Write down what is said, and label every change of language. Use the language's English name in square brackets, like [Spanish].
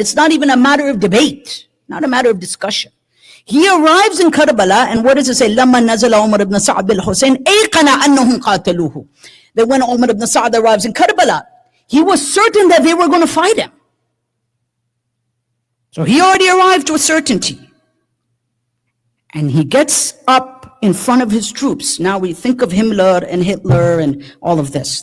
[English] It's not even a matter of debate, not a matter of discussion. He arrives in Karbala, and what does it say? [Arabic] لَمَّا نَزَلَ عُمَرْ ibn Sa'ad bil-Hussein أَيْقَنَ أَنَّهُمْ قَاتَلُوهُ. [English] That when Umar ibn Sa'ad arrives in Karbala, he was certain that they were going to fight him. So he already arrived with certainty. And he gets up in front of his troops. Now we think of Himmler and Hitler and all of this.